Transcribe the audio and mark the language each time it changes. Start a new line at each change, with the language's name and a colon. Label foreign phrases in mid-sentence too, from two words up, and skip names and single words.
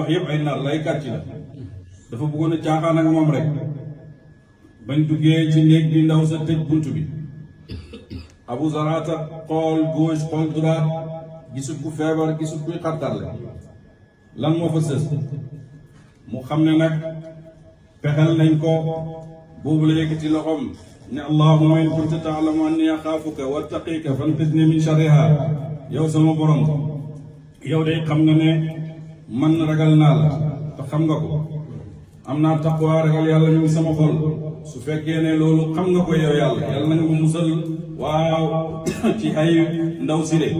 Wolof: wax yëpp ay nar lay kàcc la dafa bëggoon a caaxaan ak moom rek bañ duggee ci néeg bi ndaw sa tëj bunt bi Abu Zaraata xool gauche xool droite gisul ku feebar gisul kuy xartarle lan moo fa sës mu xam ne nag pexel nañ ko boobu la yëkkati loxoom ne
Arabic: اللهم إن كنت تعلم أني أخافك وأتقيك فأنقذني من شرها
Wolof: yow sama borom yow day xam nga ne man ragal naa la te xam nga ko am naa taqwa ragal yàlla ñu ngi sama xol su fekkee ne loolu xam nga ko yow yàlla na nga ma musal waaw ci ay ndaw si de